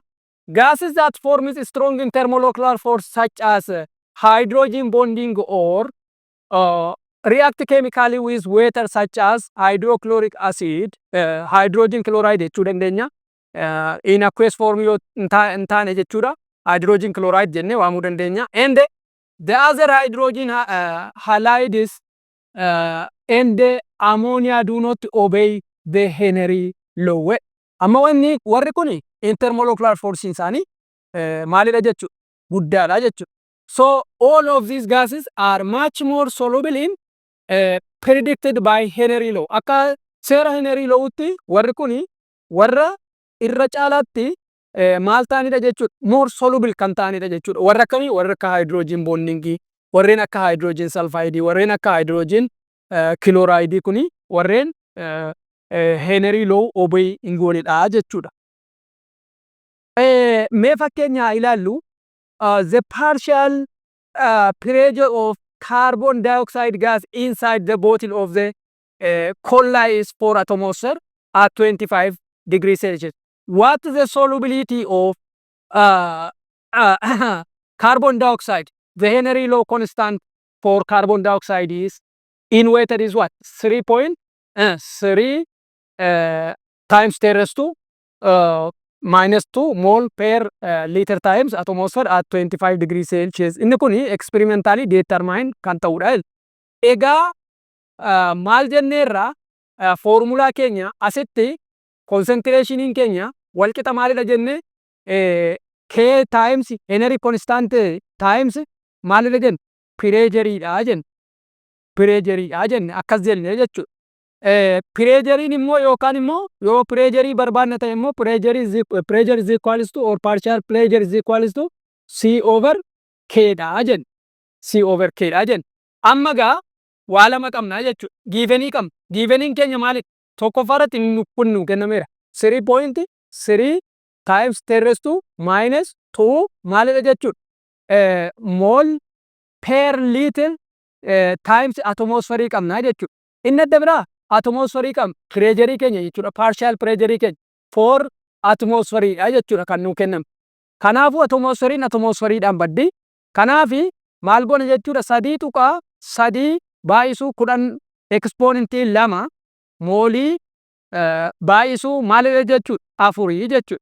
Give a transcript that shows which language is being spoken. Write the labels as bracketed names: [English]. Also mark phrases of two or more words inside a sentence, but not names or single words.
[English] Gases that form strong intermolecular force such as hydrogen bonding or react chemically with water such as hydrochloric acid, hydrogen chloride [Oromo] jechuu dandeenya. [English] In aqueous form [Oromo] yoo hin taane jechuudha. [English] Hydrogen chloride [Oromo] jennee waamuu dandeenya. [English] And the other hydrogen halides and the ammonia do not obey the Henry law. [Oromo] Amma wanni warri kuni [English] intermolecular force [Oromo] isaanii maalidha jechuudha? Guddaadha jechuudha. [English] So all of these gases are much more soluble in predicted by Henry law. [Oromo] Akka seera Henry lawutti warri kuni warra irra caalaatti maal ta'anidha jechuudha? [English] More soluble [Oromo] kan ta'anidha jechuudha. Warra akkamii? Warra akka [English] hydrogen bonding, [Oromo] warreen akka [English] hydrogen sulfide, [Oromo] warreen akka [English] hydrogen chloride [Oromo] kuni warreen [English] Henry law obey [Oromo] hin goonedha jechuudha. Mee fakkeenya ilaallu [English] the partial pressure of carbon dioxide gas inside the bottle of the cola is 4 atmosphere at 25 degrees Celsius. What is the solubility of carbon dioxide? The Henry law constant for carbon dioxide is in water is what? 3.3 times 10 raised to minus 2 mole per liter times atmosphere at 25 degrees Celsius. [Oromo] Inni kuni [English] experimentally determine [Oromo] kan ta'udha. Egaa maal jenneerra formulaa keenya asitti concentration keenya wal qixa maalidha jenne [English] K times Henry constant times [Oromo] maalidha jenne pressure dha jenne pressure dha jenne akkas jenne jechuudha. Pressure immoo yookaan immoo yoo pressure barbaadna ta'e immoo [English] pressure is equals to or partial pressure is equals to C over K [Oromo] dha jenne [English] C over K [Oromo] dha jenne. Amma gaa waa lama qabna jechuudha. Givenii qabna. Giveniin keenya maali? Tokkoffaarratti kun nu kennameera. [English] 3.3 times 10 raised to minus 2 [Oromo] maalidha jechuudha. [English] Mole per liter times atmosphere [Oromo] qabna jechuudha. Inni adda biraa atmosphere qabna. Pressure keenya jechuudha. [English] Partial pressure [Oromo] keenya 4 atmosphere dha jechuudha kan nu kenname. Kanaafuu atmosferiidhaan baddi. Kanaafi maal goona jechuudha 3.3 baay'isuu 10 exponentii 2 moolii baay'isuu maalidha jechuudha 4 jechuudha.